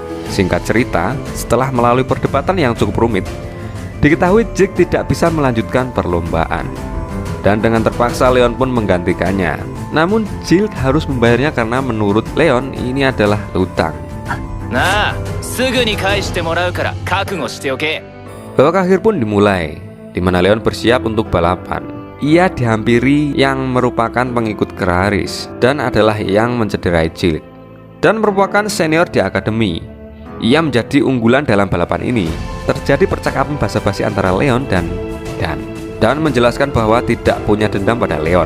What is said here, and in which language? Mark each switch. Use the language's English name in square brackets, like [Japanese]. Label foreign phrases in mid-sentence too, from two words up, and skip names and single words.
[Indonesian] Singkat cerita, setelah melalui perdebatan yang cukup rumit, diketahui Jake tidak bisa melanjutkan perlombaan. Dan dengan terpaksa Leon pun menggantikannya. Namun Jill harus membayarnya karena menurut Leon ini adalah hutang. Nah, [Japanese] すぐに返してもらうから覚悟しておけ. [Indonesian] Babak akhir pun dimulai, di mana Leon bersiap untuk balapan. Ia dihampiri yang merupakan pengikut Clarice dan adalah yang mencederai Jill dan merupakan senior di akademi. Ia menjadi unggulan dalam balapan ini. Terjadi percakapan basa-basi antara Leon dan Dan menjelaskan bahwa tidak punya dendam pada Leon.